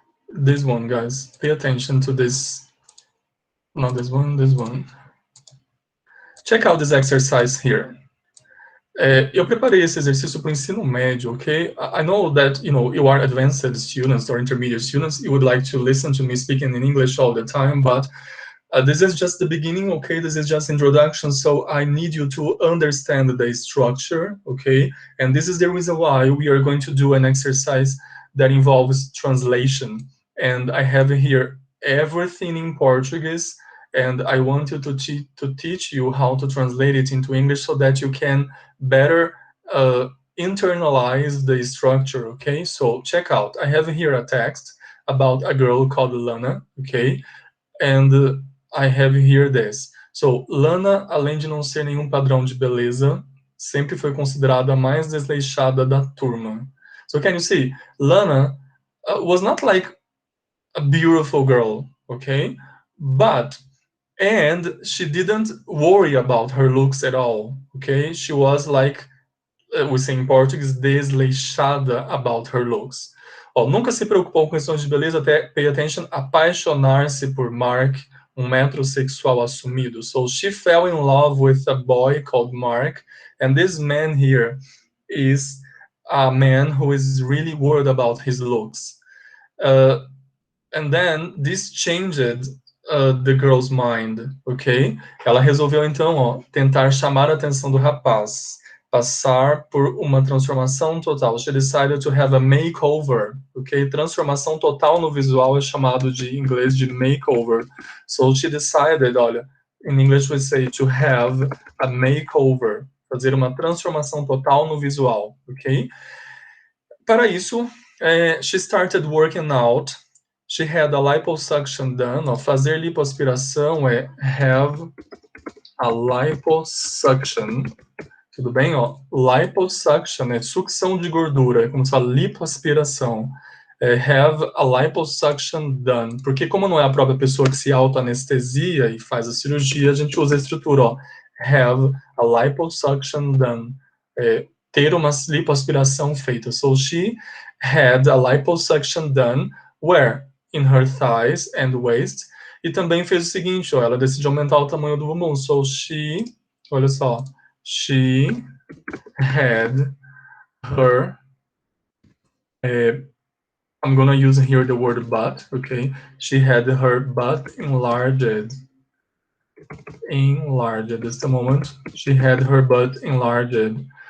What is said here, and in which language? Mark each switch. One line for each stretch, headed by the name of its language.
English: This one, guys. Pay attention to this. Not this one, this one. Check out this exercise here.
Portuguese: Eu preparei esse exercício para o ensino médio, okay?
English: I know that, you know, you are advanced students or intermediate students. You would like to listen to me speaking in English all the time, but this is just the beginning, okay? This is just introduction, so I need you to understand the structure, okay? And this is the reason why we are going to do an exercise that involves translation. And I have here everything in Portuguese, and I want you to teach you how to translate it into English so that you can better internalize the structure, okay? So check out. I have here a text about a girl called Lana, okay? And I have here this.
Portuguese: So, Lana, além de não ser nenhum padrão de beleza, sempre foi considerada a mais desleixada da turma.
English: So, can you see? Lana was not like a beautiful girl, okay? And she didn't worry about her looks at all, okay? She was like, we say in Portuguese, desleixada about her looks.
Portuguese: Nunca se preocupou com questões de beleza, até,
English: pay attention,
Portuguese: apaixonar-se por Mark, metrosexual assumido.
English: So she fell in love with a boy called Mark, and this man here is a man who is really worried about his looks. And then this changed the girl's mind, ok?
Portuguese: Ela resolveu então, tentar chamar a atenção do rapaz, passar por uma transformação total.
English: She decided to have a makeover, ok?
Portuguese: Transformação total no visual é chamado de, em inglês, de makeover.
English: So she decided, olha, in English we say to have a makeover,
Portuguese: fazer uma transformação total no visual,
English: ok?
Portuguese: Para isso,
English: she started working out. She had a liposuction done.
Portuguese: Fazer lipoaspiração é
English: have a liposuction.
Portuguese: Tudo bem? Liposuction é sucção de gordura, é como se fala lipoaspiração. Have a liposuction done. Porque como não é a própria pessoa que se auto-anestesia e faz a cirurgia, a gente usa a estrutura,
English: have a liposuction done.
Portuguese: Ter uma lipoaspiração feita.
English: So she had a liposuction done where? In her thighs and waist.
Portuguese: E também fez o seguinte, ela decidiu aumentar o tamanho do bumbum.
English: So she, olha só, she had her, I'm gonna use here the word butt, okay? She had her butt enlarged. Enlarged, just a moment. She had her butt enlarged.